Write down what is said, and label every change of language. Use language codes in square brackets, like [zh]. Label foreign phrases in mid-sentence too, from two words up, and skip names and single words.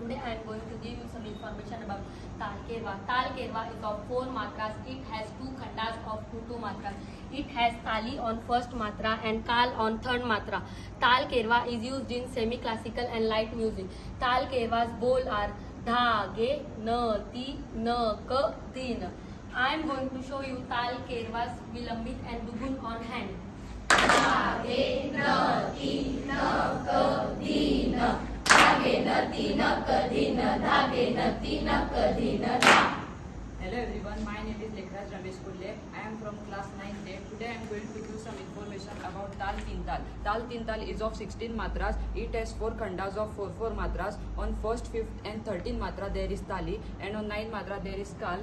[en] Today I am going to give you some information about Tal Kerwa. Tal Kerwa is of 4 matras. It has 2 khandas of 2 matras. It has Tali on first matra and Kal on third matra. Tal Kerwa is used in semi-classical and light music. Tal Kerwa's bowl are dha, ge, na, ti, na, ka, din. I am going to show you Tal Kerwa's Vilambit and Dugun on hand. Dhage na ti na ka di na dhage na ti na ka di na dhage na ti na ka di na dha. Hello everyone, my name is Lekhraj Ramesh Kulle. I am from class 9th A. Today I am going to give some information about Tal Teen Tal. Tal Teen Tal is of 16 matras. It has 4 khandas of 4 matras. On 1st, 5th and 13th matra there is Tali and on 9th matra there is Kal.